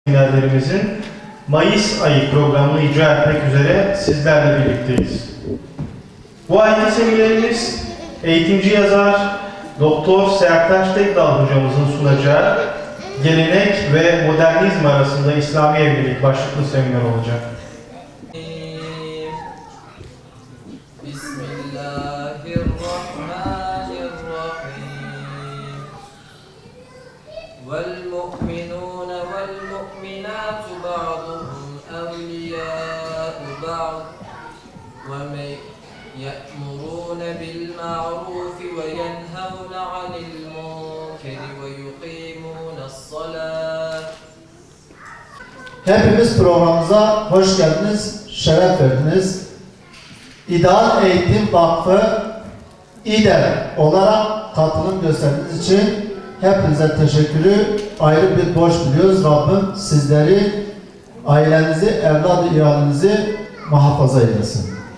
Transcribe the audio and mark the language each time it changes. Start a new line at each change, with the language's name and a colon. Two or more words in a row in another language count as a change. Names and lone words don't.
Turkish: seminerlerimizin Mayıs ayı programını icra etmek üzere sizlerle birlikteyiz. Bu ayki seminerimiz eğitimci yazar Doktor Sertaç Tekdal hocamızın sunacağı Gelenek ve Modernizm arasında İslami Evlilik başlıklı seminer olacak.
Arabic: والمؤمنون والمؤمنات بعضهم أولياء بعض ومن يأمرون بالمعروف وينهون عن المنكر ويقيمون الصلاة.
Turkish: Hepimiz programımıza hoş geldiniz, şeref verdiniz. İdeal Eğitim Vakfı İDEV olarak katılım gösterdiğiniz için hepinize teşekkürü ayrı bir borç biliyoruz. Rabbim sizleri, ailenizi, evladı iyalinizi muhafaza eylesin.